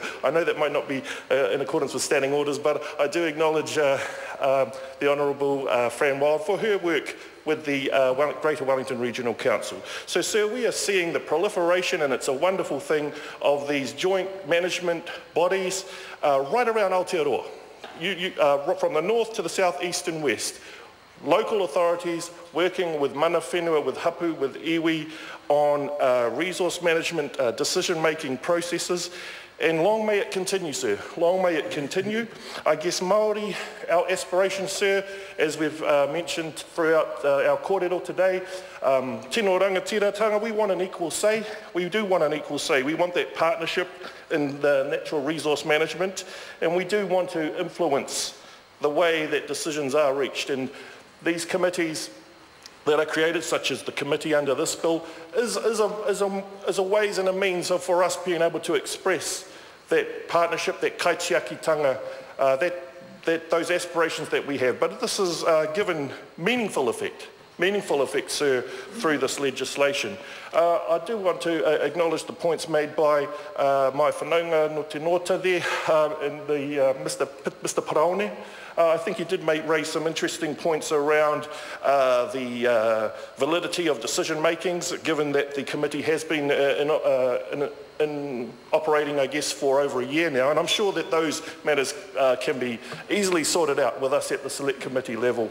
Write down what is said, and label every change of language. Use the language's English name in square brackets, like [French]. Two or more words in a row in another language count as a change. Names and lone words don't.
[English] I know that might not be in accordance with standing orders, but I do acknowledge the Honourable Fran Wild for her work with the Greater Wellington Regional Council. So, sir, we are seeing the proliferation, and it's a wonderful thing, of these joint management bodies right around Aotearoa, from the north to the south, east and west. Local authorities working with [Māori] mana whenua, [English] with hapu, with iwi on resource management decision-making processes. And long may it continue, sir. Long may it continue. I guess Māori, our aspiration, sir, as we've mentioned throughout our kōrero today, [Māori] tino rangatiratanga, [English] we want an equal say. We do want an equal say. We want that partnership in the natural resource management, and we do want to influence the way that decisions are reached. And these committees that are created, such as the committee under this bill, is a ways and a means for us being able to express that partnership, that kaitiakitanga, those aspirations that we have. But this is given meaningful effect, sir, through this legislation. I do want to acknowledge the points made by my [Māori] whanaunga no te nota [English] there, in the Mr. Paraone. I think he did raise some interesting points around the validity of decision makings, given that the committee has been in operating, I guess, for over a year now, and I'm sure that those matters can be easily sorted out with us at the select committee level.